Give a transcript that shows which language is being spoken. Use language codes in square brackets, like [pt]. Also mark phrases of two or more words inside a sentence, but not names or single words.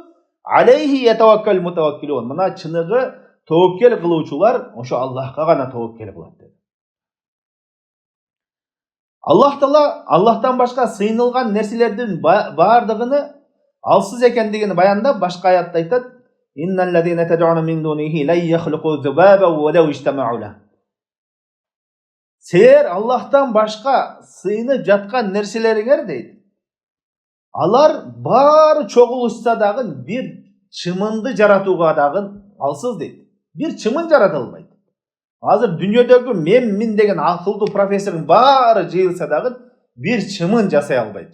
[ar] عليه يتوكل المتوكلون. [ky] Мына чыныгы тоокел кылуучулар ошо Аллахка гана тоокел кылат дейт. Аллах Таала Аллахтан башка сыйынылган нерселердин бардыгыны алсыз экендигин баяндап, башка аятта айтат: [ar] "إن الذين تدعون من دونه لا يخلقون ذبابا ولو اجتمعوا له." [ky] Силер Аллахтан башка сыйынып жаткан нерселериңер дейт. Алар баары чогулушса дагы бир чымынды жаратууга дагы алсыз дейт. Бир чымын жарата албайт. Азыр дүйнөдөгү мен деген акылдуу профессордун баары жыйылса дагы бир чымын жасай албайт.